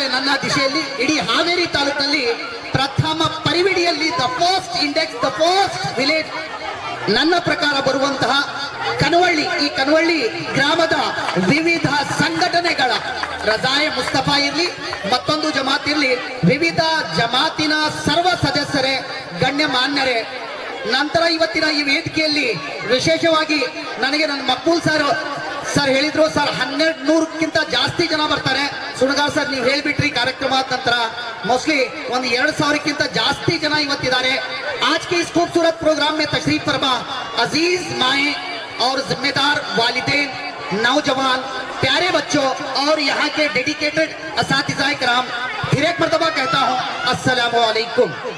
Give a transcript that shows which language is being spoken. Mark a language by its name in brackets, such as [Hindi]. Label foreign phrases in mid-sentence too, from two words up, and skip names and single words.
[Kannada] ನನ್ನ ದಿಶೆಯಲ್ಲಿ ಇಡೀ ಹಾವೇರಿ ತಾಲೂಕಿನಲ್ಲಿ ಪ್ರಥಮ ಪರಿವಿಡಿಯಲ್ಲಿ [English] the first index, the first village [Kannada] ನನ್ನ ಪ್ರಕಾರ ಬರುವಂತಹ ಕನ್ವಳ್ಳಿ, ಈ ಕನ್ವಳ್ಳಿ ಗ್ರಾಮದ ವಿವಿಧ ಸಂಘಟನೆಗಳ ರಜಾಯ ಮುಸ್ತಫಾ ಇರ್ಲಿ, ಮತ್ತೊಂದು ಜಮಾತ್ ಇರ್ಲಿ, ವಿವಿಧ ಜಮಾತಿನ ಸರ್ವ ಸದಸ್ಯರೇ, ಗಣ್ಯಮಾನ್ಯರೇ, ನಂತರ ಇವತ್ತಿನ ಈ ವೇದಿಕೆಯಲ್ಲಿ ವಿಶೇಷವಾಗಿ ನನಗೆ ನನ್ನ ಮಕ್ಬೂಲ್ ಸರ್ ಹೇಳಿದ್ರು, ಸರ್ 1200ಕ್ಕಿಂತ ಜಾಸ್ತಿ ಜನ ಬರ್ತಾರೆ. ಸುಣಗಾರ್ ಸರ್ ನೀವು ಹೇಳ್ಬಿಟ್ರಿ ಕಾರ್ಯಕ್ರಮ ನಂತರ ಮೋಸ್ಟ್ಲಿ 2000ಕ್ಕಿಂತ ಜಾಸ್ತಿ ಜನ ಇವತ್ತಿದಾರೆ। [Hindi] आज के इस खूबसूरत प्रोग्राम में तशरीफ फरमा अजीज माएँ और जिम्मेदार वालिदैन, नौजवान, प्यारे बच्चों और यहाँ के डेडिकेटेड असातिज़ाए कराम, फिर एक मर्तबा कहता हूँ [Arabic] السلام عليكم.